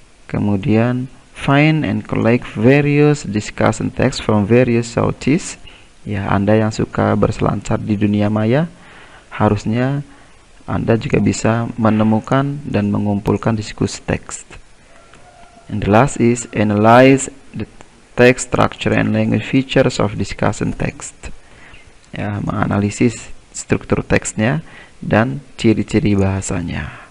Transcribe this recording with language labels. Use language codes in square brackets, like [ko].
[en] Kemudian, find and collect various discussion text from various sources. [id] Ya, Anda yang suka berselancar di dunia maya, harusnya Anda juga bisa menemukan dan mengumpulkan diskusi teks. [en] And the last is analyze the text structure and language features of discussion text. [id] Ya, menganalisis struktur teksnya dan ciri-ciri bahasanya.